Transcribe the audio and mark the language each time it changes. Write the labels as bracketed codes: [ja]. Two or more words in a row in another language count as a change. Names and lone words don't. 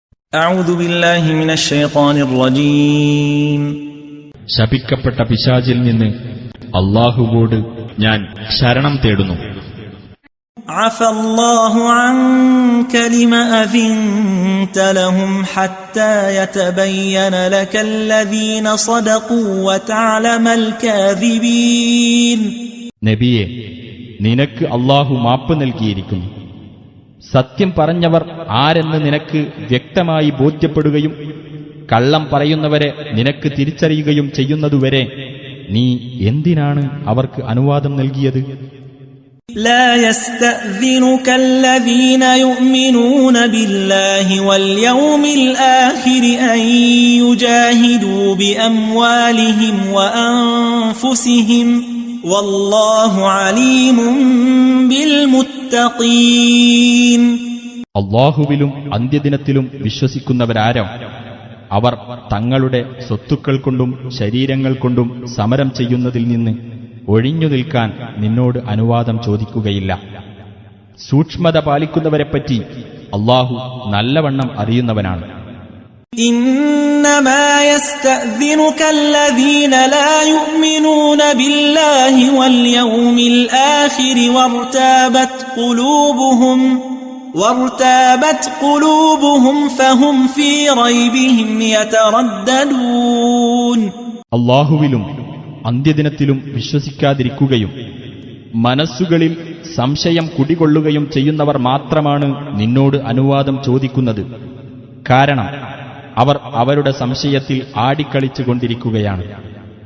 [ar] أعوذ بالله من الشيطان الرجيم [ml] ശപിക്കപ്പെട്ട പിശാചിൽ നിന്ന് അല്ലാഹുവോട് ഞാൻ ശരണം തേടുന്നു. [ar] عفى الله عنك لما أذنت لهم حتى يتبين لك الذين صدقوا وتعلم الكاذبين. [ml] നബിയെ, നിനക്ക് അല്ലാഹു മാപ്പ് നൽകിയിരിക്കുന്നു. സത്യം പറഞ്ഞവർ ആരെന്ന് നിനക്ക് വ്യക്തമായി ബോധ്യപ്പെടുകയും കള്ളം പറയുന്നവരെ നിനക്ക് തിരിച്ചറിയുകയും ചെയ്യുന്നതുവരെ നീ എന്തിനാണ് അവർക്ക് അനുവാദം നൽകിയത്? [ar] لا يستأذنك الذين يؤمنون بالله واليوم الآخر أن يجاهدوا بأموالهم وأنفسهم والله عليم بالمتقين. [ml] അല്ലാഹുവിലും അന്ത്യദിനത്തിലും വിശ്വസിക്കുന്നവരാരോ അവർ തങ്ങളുടെ സ്വത്തുക്കൾ കൊണ്ടും ശരീരങ്ങൾ കൊണ്ടും സമരം ചെയ്യുന്നതിൽ നിന്ന് ഒഴിഞ്ഞു നിൽക്കാൻ നിന്നോട് അനുവാദം ചോദിക്കുകയില്ല. സൂക്ഷ്മത പാലിക്കുന്നവരെപ്പറ്റി അല്ലാഹു നല്ലവണ്ണം അറിയുന്നവനാണ്. [ar] إنما يستأذنك الذين لا يؤمنون بالله واليوم الآخر وارتابت قلوبهم فهم في ريبهم يترددون. [ml] അല്ലാഹുവിലും അന്ത്യദിനത്തിലും വിശ്വസിക്കാതിരിക്കുകയും മനസ്സുകളിൽ സംശയം കുടികൊള്ളുകയും ചെയ്യുന്നവർ മാത്രമാണ് നിന്നോട് അനുവാദം ചോദിക്കുന്നത്. കാരണം അവർ അവരുടെ സംശയത്തിൽ ആടിക്കളിച്ചുകൊണ്ടിരിക്കുകയാണ്.